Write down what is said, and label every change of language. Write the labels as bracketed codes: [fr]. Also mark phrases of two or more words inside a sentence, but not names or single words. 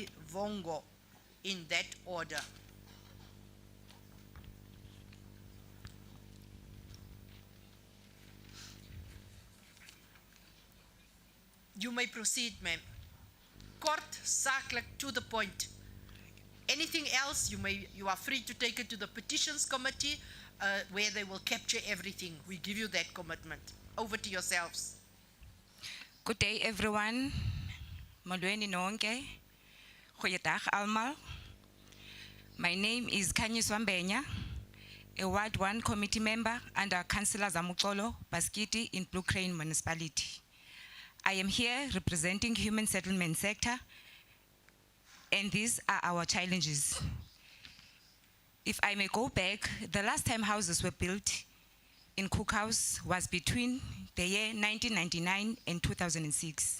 [en] Vongo, in that order. You may proceed, ma'am. [af] Kort, sakelijk, [en] to the point. Anything else, you are free to take it to the Petitions Committee, where they will capture everything. We give you that commitment. Over to yourselves. Good day, everyone. [xh] Molweni nonke. [af] Goeiedag almal. [en] My name is Kanyiswa Mbenya, a Ward 1 committee member under Councillor Zamuxolo Baskiti in Blue Crane Municipality. I am here representing human settlement sector, and these are our challenges. If I may go back, the last time houses were built in Cook House was between the year 1999 and 2006.